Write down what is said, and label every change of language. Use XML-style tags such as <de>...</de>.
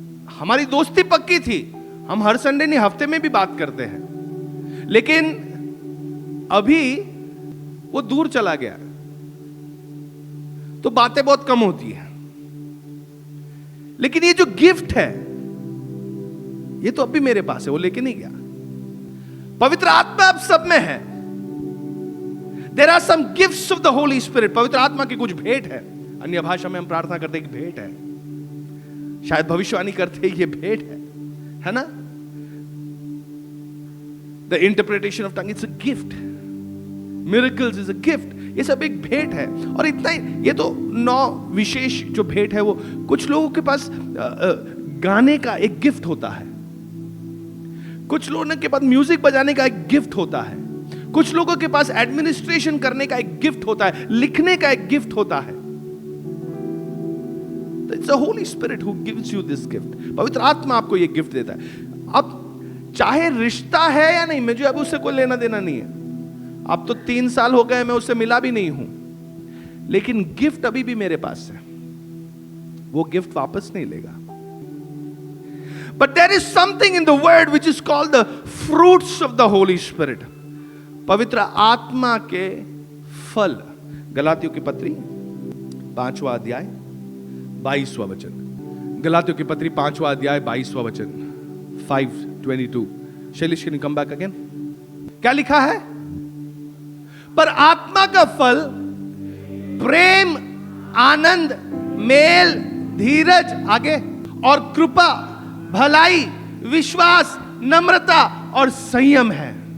<hi>हमारी दोस्ती पक्की थी, हम हर संडे नहीं हफ्ते में भी बात करते हैं, लेकिन अभी वो दूर चला गया तो बातें बहुत कम होती हैं। लेकिन ये जो गिफ्ट है ये तो अभी मेरे पास है, वो लेके नहीं गया। पवित्र आत्मा अब सब में है।</hi> <en>There are some gifts of the Holy Spirit।</en> <hi>पवित्र आत्मा की कुछ भेंट है। अन्य भाषा में हम प्रार्थना करते हैं कि भेंट है, शायद भविष्यवाणी करते हैं ये भेंट है ना।</hi> <en>The interpretation of tongue, it's a gift। Miracles is a gift।</en> <hi>ये सब एक भेंट है। और इतना ही, ये तो 9 विशेष जो भेंट है वो, कुछ लोगों के पास गाने का एक गिफ्ट होता है, कुछ लोगों के पास म्यूजिक बजाने का एक गिफ्ट होता है, कुछ लोगों के पास एडमिनिस्ट्रेशन करने का एक गिफ्ट होता है, लिखने का एक गिफ्ट होता है।</hi> <en>It's the Holy Spirit who gives you this gift.</en> <hi>पवित्र आत्मा आपको ये गिफ्ट देता है। अब चाहे रिश्ता है या नहीं, मुझे अब उससे कोई लेना देना नहीं है। अब तो 3 साल हो गए, मैं उससे मिला भी नहीं हूं, लेकिन गिफ्ट अभी भी मेरे पास है, वो गिफ्ट वापस नहीं लेगा।</hi> <en>But there is something in the word which is called the fruits of the Holy Spirit.</en> <hi>पवित्र आत्मा के फल। गलातियों की पत्री 5वां अध्याय 22वां वचन। गलातियों की पत्री 5वां अध्याय 22वां वचन 5:22। Shailesh,</hi> <en>Can you come back again?</en> <hi>क्या लिखा है? पर आत्मा का फल प्रेम, आनंद, मेल, धीरज, आगे, और कृपा, भलाई, विश्वास, नम्रता और संयम है।</hi>